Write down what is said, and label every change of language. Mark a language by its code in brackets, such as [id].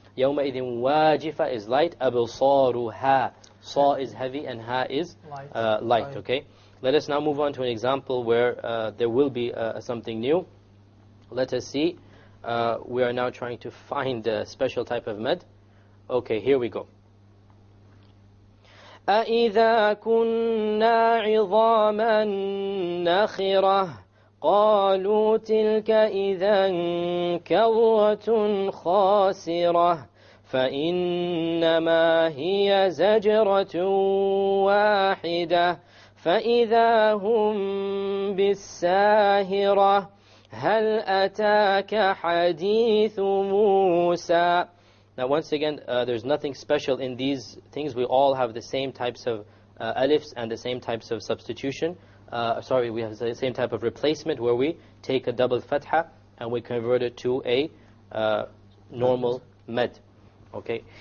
[ar] يَوْمَئِذٍ وَاجِفَةٌ [en] is light. [ar] أَبْصَارُهَا, [en] sa is heavy and ha is light. Okay, let us now move on to an example where there will be something new. Let us see. We are now trying to find a special type of mad. Okay, here we go. [ar] أَإِذَا كُنَّا عِظَامًا نَخِرَةً قالوا تلك إذا كرة خاسرة فإنما هي زجرة واحدة فإذا هم بالساهرة هل أتاك حديث موسى [en] Now once again, there's nothing special in these things. We all have the same types of alifs and the same types of substitution. We have the same type of replacement where we take a double fatha and we convert it to a normal med. Okay.